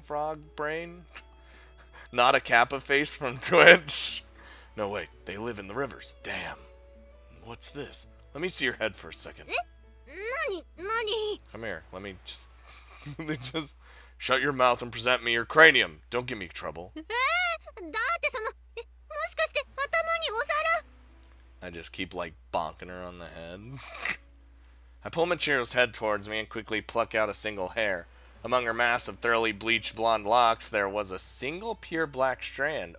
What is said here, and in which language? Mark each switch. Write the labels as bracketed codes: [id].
[en] Frog brain? Not a kappa face from Twitch? No, wait. They live in the rivers. Damn. What's this? Let me see your head for a second. [ja] 何 [en] Come here. Let me just... just shut your mouth and present me your cranium. Don't give me trouble. [ja] だってその、もしかして頭にお皿 [en] I just keep, like, bonking her on the head. I pull Michiru's head towards me and quickly pluck out a single hair. Among her mass of thoroughly bleached blonde locks, there was a single pure black strand.